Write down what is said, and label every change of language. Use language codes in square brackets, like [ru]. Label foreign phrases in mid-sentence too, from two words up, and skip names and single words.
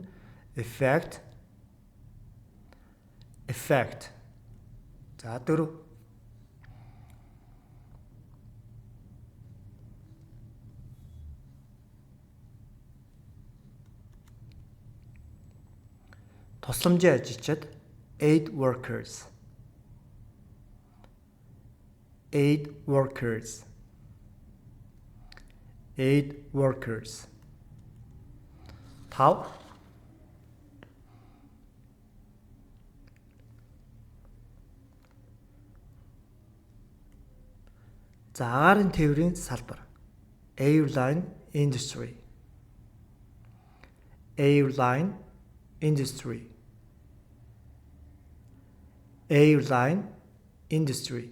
[en] Effect. Effect. [mn] За 4. Тусламжийн ажилчид [en] aid workers. Aid workers. Aid workers. [mn] 5. За агаарын тээврийн салбар [en] airline industry. Airline industry. Airline industry.